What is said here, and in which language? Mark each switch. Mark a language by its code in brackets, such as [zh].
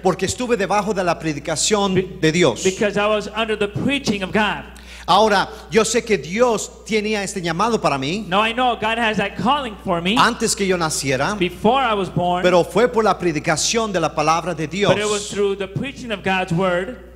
[es] porque estuve debajo de la predicación de Dios. [en] because I was under the preaching of God. [es] Ahora, yo sé que Dios tenía este llamado para mí [en] Now I know God has that calling for me [es] antes que yo naciera, [en] before I was born, [es] pero fue por la predicación de la palabra de Dios [en] but it was through the preaching of God's word